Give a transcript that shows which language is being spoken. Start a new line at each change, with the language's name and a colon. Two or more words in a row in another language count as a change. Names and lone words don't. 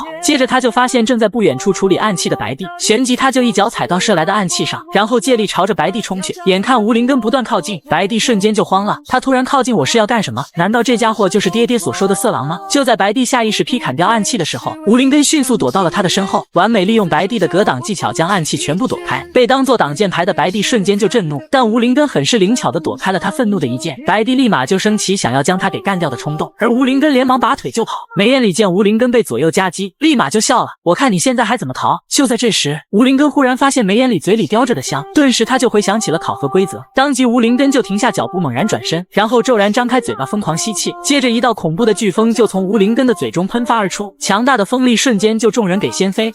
Chinese: 接着他就發現正在不遠處處理暗器的白帝，旋即他就一腳踩到射來的暗器上，然後借力朝着白帝衝去。眼看吳靈根不斷靠近，白帝瞬間就慌了，他突然靠近我是要幹什麼？難道這家伙就是爹爹所說的色狼嗎？就在白帝下意識劈砍掉暗器的時候，吳靈根迅速躲到了他的身後，完美利用白帝的格擋技巧將暗器全部躲開。被當作擋箭牌的白帝瞬間就震怒，但吳靈根很是靈巧地躲開了他憤怒的一劍，白帝立馬就升起想要將他給幹掉的衝動，而吳靈根連忙拔腿就跑。梅眼裡見吳靈根被左右夾擊，立馬就笑了，我看你現在還怎麼逃？就在這時，吳靈根忽然發現梅眼裡嘴裡叼着的香，頓時他就回想起了考核規則，當即吳靈根就停下腳步，猛然轉身，然後骤然張開嘴巴瘋狂吸氣，接着一道恐怖的颶風就從吳靈根的嘴中噴發而出，強大的風力瞬間就眾人給掀飛。